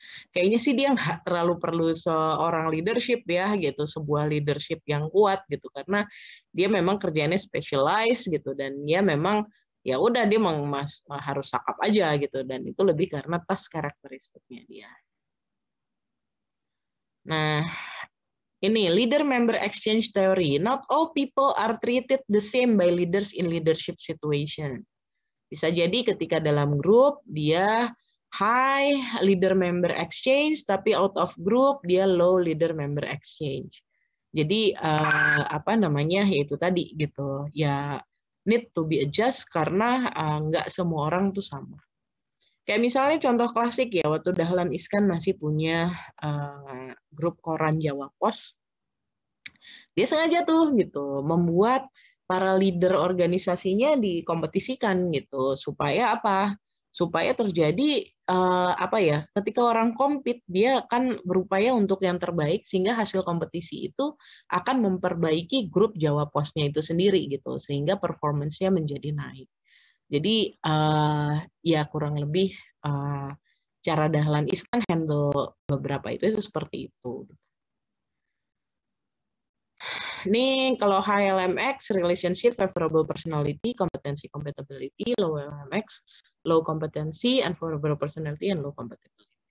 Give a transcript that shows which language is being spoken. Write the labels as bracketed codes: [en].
[id] Kayaknya sih dia nggak terlalu perlu seorang leadership ya gitu, sebuah leadership yang kuat gitu, karena dia memang kerjanya specialized gitu, dan dia memang ya udah dia harus sakap aja gitu, dan itu lebih karena task karakteristiknya dia. Nah, ini leader member exchange theory. [en] Not all people are treated the same by leaders in leadership situation. [id] Bisa jadi ketika dalam grup dia high leader member exchange, tapi out of group dia low leader member exchange. Jadi yaitu tadi gitu ya, [en] need to be adjust [id] karena nggak semua orang tuh sama. Kayak misalnya contoh klasik ya, waktu Dahlan Iskan masih punya grup koran Jawa Pos, dia sengaja tuh gitu membuat para leader organisasinya dikompetisikan gitu, supaya apa? Supaya terjadi ketika orang compete dia akan berupaya untuk yang terbaik, sehingga hasil kompetisi itu akan memperbaiki grup Jawa Posnya itu sendiri gitu, sehingga performance-nya menjadi naik. Jadi ya kurang lebih cara Dahlan Iskan handle beberapa itu seperti itu. [en] Ini kalau high LMX, relationship, favorable personality, competency, compatibility, low LMX, low competency, unfavorable personality, and low compatibility.